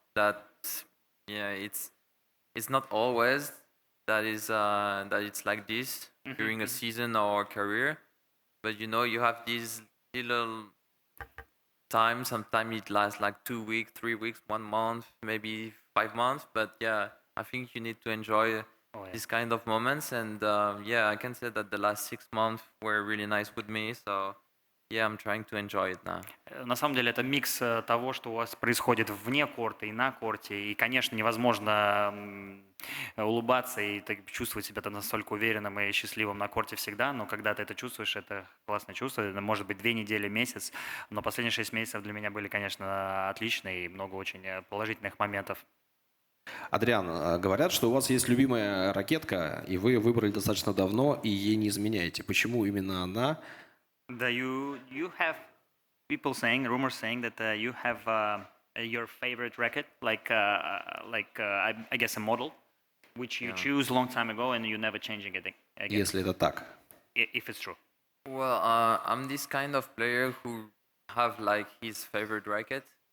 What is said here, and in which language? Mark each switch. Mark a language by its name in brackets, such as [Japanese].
[English] That it's not always that it's like this during a season or a career, but you have these little time. Sometimes it lasts like 2 weeks, 3 weeks, 1 month, maybe 5 months. But yeah, I think you need to enjoy these kind of moments. And I can say that the last 6 months were really nice with me. So yeah, I'm trying to enjoy it now. [Russian] На самом деле это микс того, что у вас происходит вне корта и на корте. И, конечно, невозможно улыбаться и чувствовать себя настолько уверенным и счастливым на корте всегда, но когда ты это чувствуешь, это классное чувство. Это может быть 2 недели, месяц, но последние 6 месяцев для меня были, конечно, отличные и много очень положительных моментов. Адриан, говорят, что у вас есть любимая ракетка, и вы выбрали достаточно давно, и ей не изменяете. Почему именно она? [English] You have people saying, rumors saying that you have your favorite racket, like I guess a model, which you choose a long time ago and you never changing it again. [Russian] Если это так. [English] If it's true. Well, I'm this kind of player who have like his favorite racket,